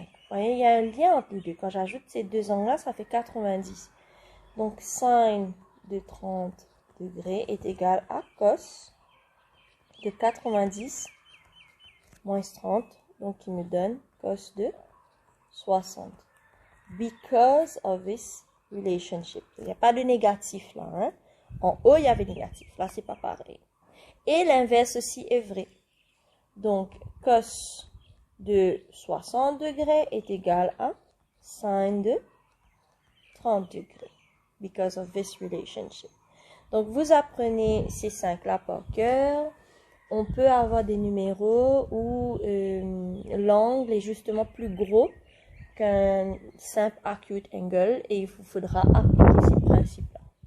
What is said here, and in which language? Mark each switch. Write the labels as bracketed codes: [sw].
[fr] Vous voyez, il y a un lien entre les deux. Quand j'ajoute ces deux angles-là, ça fait 90. Donc, sin de 30 degrés est égal à cos de 90 moins 30. Donc, il me donne cos de 60. [en] Because of this relationship. [fr] Il n'y a pas de négatif là. Hein? En haut, il y avait négatif. Là, c'est pas pareil. Et l'inverse aussi est vrai. Donc, cos de 60 degrés est égal à sin de 30 degrés. [en] Because of this relationship. [fr] Donc, vous apprenez ces 5-là par cœur. On peut avoir des numéros où l'angle est justement plus gros qu'un simple acute angle et il vous faudra appliquer ces principes-là.